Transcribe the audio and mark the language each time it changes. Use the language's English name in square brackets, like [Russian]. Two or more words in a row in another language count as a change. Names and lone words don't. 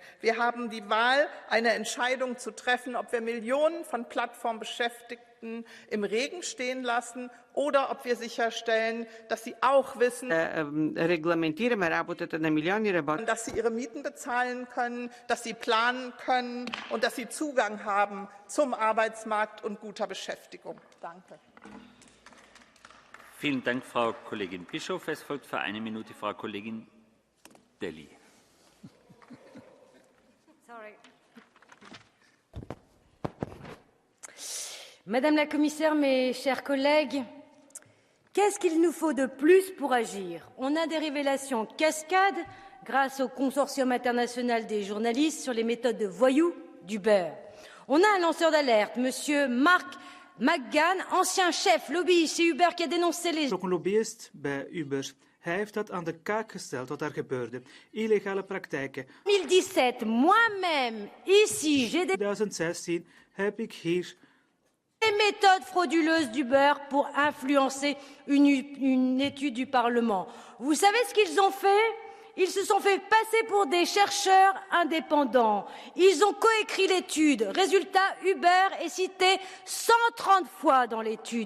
[German] Wir haben die Wahl, eine Entscheidung zu treffen, ob wir Millionen von Plattformbeschäftigten im Regen stehen lassen oder ob wir sicherstellen, dass sie auch wissen, dass sie ihre Mieten bezahlen können, dass sie planen können und dass sie Zugang haben zum Arbeitsmarkt und guter Beschäftigung. Danke. Vielen Dank, Frau Kollegin Bischof. Es folgt für eine Minute Frau Kollegin Delli. [French] Madame la Commissaire, mes chers collègues, qu'est-ce qu'il nous faut de plus pour agir? On a des révélations cascades grâce au consortium international des journalistes sur les méthodes de voyous d'Uber. On a un lanceur d'alerte, Monsieur Mark McGann, ancien chef lobbyiste chez Uber, qui a dénoncé les... [Dutch] Een lobbyist bij Uber. Hij heeft dat aan de kaak gesteld wat daar gebeurde. Illegale praktijken. [French] 2017, moi-même, ici, j'ai [Dutch] 2016 heb ik hier [French] les méthodes frauduleuses d'Uber pour influencer une étude du Parlement. Vous savez ce qu'ils ont fait? Ils se sont fait passer pour des chercheurs indépendants. Ils ont coécrit l'étude. Résultat, Uber est cité 130 fois dans l'étude.